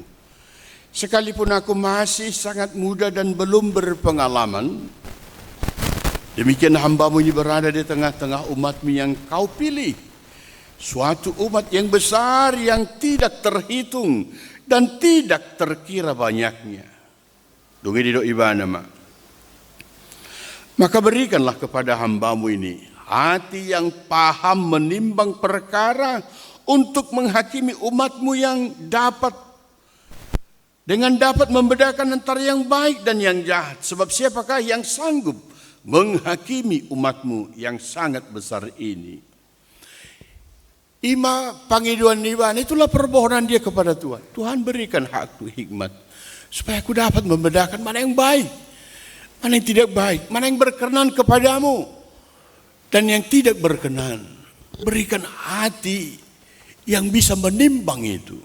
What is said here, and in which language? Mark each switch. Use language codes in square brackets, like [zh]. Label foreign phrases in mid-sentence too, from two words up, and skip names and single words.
[id] Sekalipun aku masih sangat muda dan belum berpengalaman, demikian hamba-Mu ini berada di tengah-tengah umat-Mu yang Kau pilih. Suatu umat yang besar yang tidak terhitung dan tidak terkira banyaknya." [bbc] Dungi di ibana mak. [id] Maka berikanlah kepada hamba-Mu ini hati yang paham menimbang perkara untuk menghakimi umat-Mu yang dapat membedakan antara yang baik dan yang jahat. Sebab siapakah yang sanggup menghakimi umat-Mu yang sangat besar ini? [bbc] Ima pangiduan niban, [id] itulah permohonan dia kepada Tuhan. Tuhan berikan hakku hikmat, supaya aku dapat membedakan mana yang baik, mana yang tidak baik, mana yang berkenan kepadamu, dan yang tidak berkenan. Berikan hati yang bisa menimbang itu.